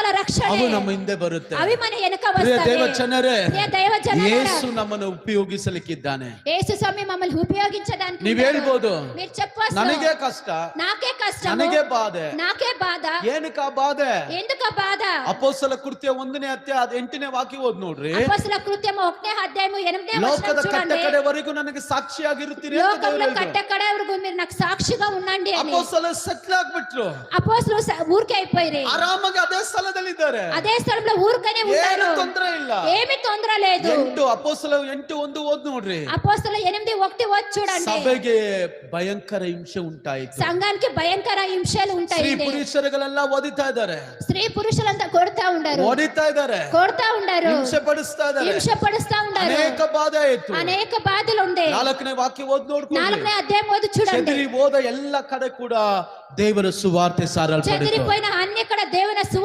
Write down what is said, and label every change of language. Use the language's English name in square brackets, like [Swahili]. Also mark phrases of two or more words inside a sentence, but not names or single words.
[Telugu] రక్షణ [Kannada] ಅವು ನಮ್ಮ ಹಿಂದೆ ಬರುತ್ತೆ. [Telugu] అవి మన వెనక [Kannada] ಪ್ರಿಯ [Telugu] వస్తాయి. [Kannada] ದೇವಜನರೇ, [Telugu] ప్రియ దైవజనులారా, [Kannada] ಯೇಸು ನಮ್ಮನ್ನು ಉಪಯೋಗಿಸಲಿಕ್ಕಿದ್ದಾನೆ. [Telugu] యేసు స్వామి మమ్మల్ని ఉపయోగించడానికి [Kannada] ನೀವ್ ಹೇಳ್ಬೋದು, [Telugu] మీరు చెప్పవచ్చు, [Kannada] ನನಗೆ ಕಷ್ಟ, [Telugu] నాకే కష్టం, [Kannada] ನನಗೆ ಬಾಧೆ. [Telugu] నాకే బాధ. [Kannada] ಏನಕ್ಕ ಬಾಧೆ? [Telugu] ఎందుకు ఆ బాధ? [Kannada] ಅಪೊಸ್ತಲ ಕೃತ್ಯ 1ನೇ ಅಧ್ಯಾಯ 8ನೇ ವಾಕ್ಯ ಓದ್ ನೋಡ್ರಿ. [Telugu] అపొస్తలుల కృత్యము 1వ అధ్యాయము 8వ వచనం [Kannada] ಲೋಕದ [Telugu] చూడండి. [Kannada] ಕಟ್ಟಕಡೆವರೆಗೂ ನನಗೆ ಸಾಕ್ಷಿಯಾಗಿರುತ್ತೀರಿ ಅಂತ ದೇವರು [Telugu] లోకంలో [Kannada] ಹೇಳಿದ್ರು. [Telugu] కట్టకడవరకు మీరు నాకు సాక్షిగా ఉండండి అని. [Kannada] ಅಪೊಸ್ತಲ ಸೆಟ್ಲ್ ಆಗ್ಬಿಟ್ರು, [Telugu] అపొస్తలులు ఊరికే అయిపోయారు. [Kannada] ಆರಾಮಾಗಿ ಅದೇ ಸ್ಥಳದಲ್ಲಿದ್ದಾರೆ, [Telugu] అదే స్థలంలో ఊరికనే [Kannada] ಏನು [Telugu] ఉన్నారు, [Kannada] ತೊಂದರೆ ಇಲ್ಲ. [Telugu] ఏమీ తొందర లేదు. [Kannada] 8 ಅಪೊಸ್ತಲ 8:1 ಓದ್ ನೋಡ್ರಿ. [Telugu] అపొస్తలుల 8:1 వచ్చి చూడండి. [Kannada] ಸಭೆಗೆ ಭಯಂಕರ ಹಿಂಸೆ ಉಂಟಾಯಿತು. [Telugu] సంఘానికి భయంకర హింసలు ఉంటాయి. [Kannada] ಸ್ತ್ರೀ ಪುರುಷರುಗಳೆಲ್ಲ ಓದಿತಾ ಇದ್ದಾರೆ, [Telugu] స్త్రీ పురుషులంతా కొడతా ఉండారు, [Kannada] ಓದಿತಾ ಇದ್ದಾರೆ, [Telugu] కొడతా ఉండారు, [Kannada] ಹಿಂಸೆ ಪಡಿಸ್ತಾ ಇದ್ದಾರೆ, [Telugu] హింస పడుస్తా ఉండారు. [Kannada] ಅನೇಕ ಬಾಧೆ ಆಯ್ತು. [Telugu] అనేక బాధలు ఉండే. [Kannada] 4ನೇ ವಾಕ್ಯ ಓದ್ ನೋಡ್ಕೊಳ್ಳಿ. [Telugu] 4వ అధ్యాయం ఓది చూడండి. [Kannada] చెదిరి ಹೋದ ಎಲ್ಲ ಕಡೆ ಕೂಡ ದೇವರ ಸುವಾರ್ತೆ ಸಾರಲ್ಪಡಿತು. [Telugu] చెదిరిపోయిన అన్ని కూడా దేవుని సువార్త